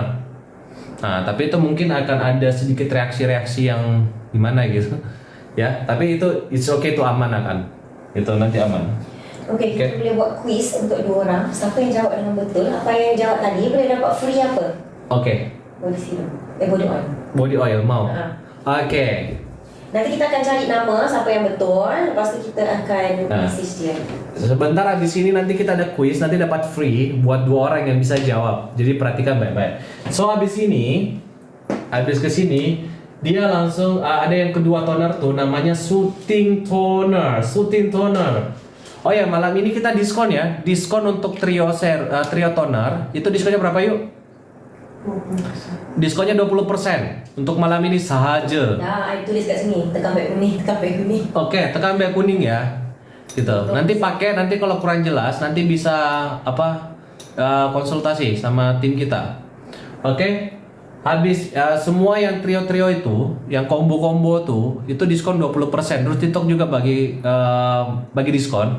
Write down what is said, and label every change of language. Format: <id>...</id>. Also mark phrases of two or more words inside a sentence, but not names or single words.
<id>Nah, tapi itu mungkin akan ada sedikit reaksi-reaksi yang gimana gitu. Ya, tapi itu</id> <en>it's okay,</en> <id>itu aman akan. Itu nanti aman.</id> <ms>Oke, kita boleh buat quiz untuk 2 orang. Siapa yang jawab dengan betul? Apa yang jawab tadi boleh dapat free apa? Oke.</ms> <en>Body serum. Body oil. Body oil</en> <id>mau. Oke.</id> <ms>Nanti kita akan cari nama siapa yang betul. Lepas tu kita akan message dia.</ms> <id>Sebentar habis ini nanti kita ada quiz, nanti dapat free buat 2 orang yang bisa jawab. Jadi perhatikan baik-baik. So habis ke sini dia langsung ada yang kedua toner tuh namanya</id> <en>soothing toner. Soothing toner.</en> <id>Oh ya, malam ini kita diskon ya. Diskon untuk trio toner. Itu diskonnya berapa yuk? 20%.</id> <ms>Diskonnya 20% untuk malam ini sahaja. Nah, I tulis kat sini, tekan beg kuning. Oke, tekan beg kuning ya. Gitu.</ms> <id>Nanti pakai, nanti kalau kurang jelas nanti bisa konsultasi sama tim kita. Oke. Habis semua yang trio-trio itu, yang combo-combo tuh, itu diskon 20%.</id> <ms>Terus TikTok juga bagi diskon.</ms>